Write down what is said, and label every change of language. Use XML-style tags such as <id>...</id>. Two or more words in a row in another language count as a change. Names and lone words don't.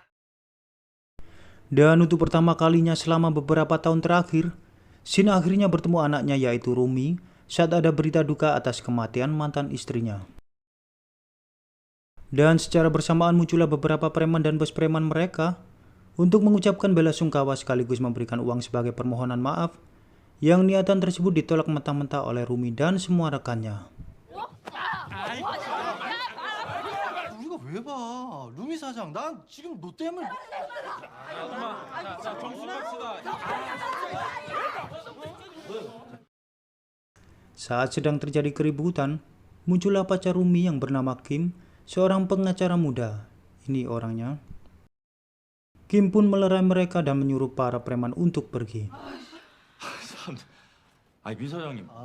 <id>dan untuk pertama kalinya selama beberapa tahun terakhir, Shin akhirnya bertemu anaknya yaitu Rumi saat ada berita duka atas kematian mantan istrinya. Dan secara bersamaan muncullah beberapa preman dan bos preman mereka untuk mengucapkan bela sungkawa sekaligus memberikan uang sebagai permohonan maaf, yang niatan tersebut ditolak mentah-mentah oleh Rumi dan semua rekannya.</id> <ko>우리가 왜 봐? 루미 사장, 난 지금 너 때문에.</ko> <id>Saat sedang terjadi keributan, muncullah pacar Rumi yang bernama Kim, seorang pengacara muda. Ini orangnya. Kim pun melerai mereka dan menyuruh para preman untuk pergi.</id> <ko>아니 민 사장님.</ko>